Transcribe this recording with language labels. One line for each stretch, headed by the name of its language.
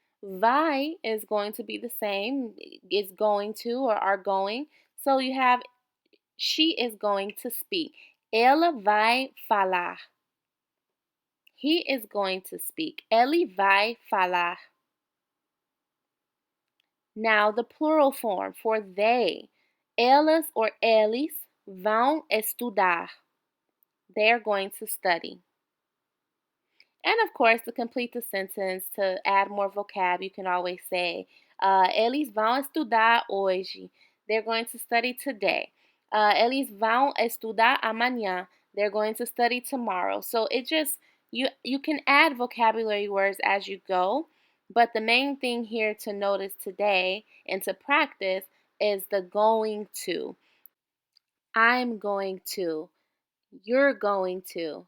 English: Vai is going to be the same, is going to or are going. So you have she is going to speak.
Portuguese: Ela vai falar.
English: He is going to speak.
Portuguese: Ele vai falar.
English: Now, the plural form for they.
Portuguese: Elas or eles vão estudar.
English: They're going to study. And of course, to complete the sentence, to add more vocab, you can always say,
Portuguese: eles vão estudar hoje.
English: They're going to study today.
Portuguese: Eles vão estudar amanhã.
English: They're going to study tomorrow. So it just, you can add vocabulary words as you go, but the main thing here to notice today and to practice is the going to. I'm going to. You're going to.